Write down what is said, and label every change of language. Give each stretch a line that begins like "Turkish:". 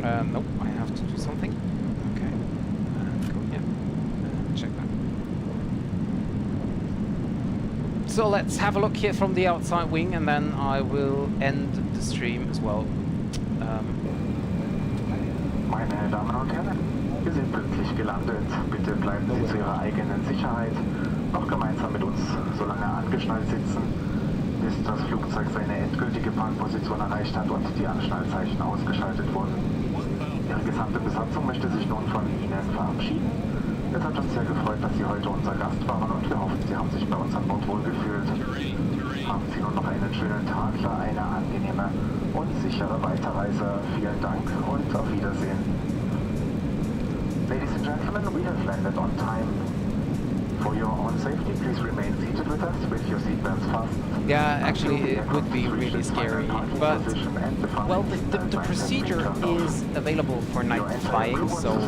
English: Nope, I have to do something. Okay, go here, check that. So let's have a look here from the outside wing, and then I will end the stream as well.
German: Meine Damen und Herren, wir sind pünktlich gelandet. Bitte bleiben Sie zu Ihrer eigenen Sicherheit noch gemeinsam mit uns so lange angeschnallt sitzen, bis das Flugzeug seine endgültige Parkposition erreicht hat und die Anschnallzeichen ausgeschaltet wurden. Ihre gesamte Besatzung möchte sich nun von Ihnen verabschieden. Es hat uns sehr gefreut, dass Sie heute unser Gast waren, und wir hoffen, Sie haben sich bei uns an Bord wohlgefühlt. Haben Sie nun noch einen schönen Tag, eine angenehme und sichere Weiterreise. Vielen Dank und auf Wiedersehen.
English: Ladies and gentlemen, we have landed on time. For your own safety, please remain seated with us with your seatbelts fastened. Yeah, actually it would be really scary, but well, the procedure is available for night flying, so...